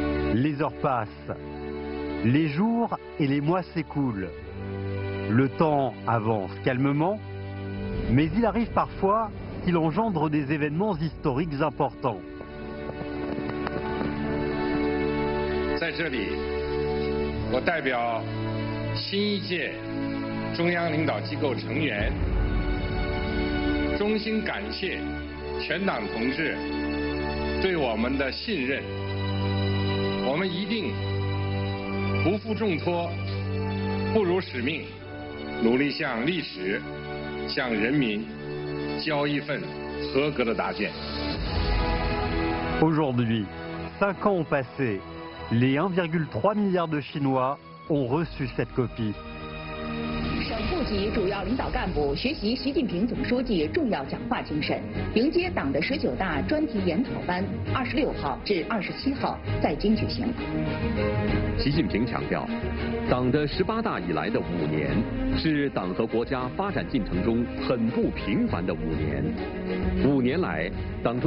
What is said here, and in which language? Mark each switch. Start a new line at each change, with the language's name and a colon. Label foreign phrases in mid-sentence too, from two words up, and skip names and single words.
French: Les heures passent, les jours et les mois s'écoulent. Le temps avance calmement, mais il arrive parfois qu'il engendre des événements historiques importants.
Chinese: 在这里，我代表新一届中央领导机构成员，衷心感谢全党同志对我们的信任。我们一定不负重托，不辱使命，努力向历史、向人民交一份合格的答卷。
French: Aujourd'hui, 5 ans ont passé. Les 1,3 milliard de Chinois ont reçu cette copie.
Chinese: 省部级主要领导干部学习习近平总书记重要讲话精神，迎接党的19大专题研讨班26号至27号在京举行。习近平强调，党的18大以来的5年是党和国家发展进程中很不平凡的5年。5年来，党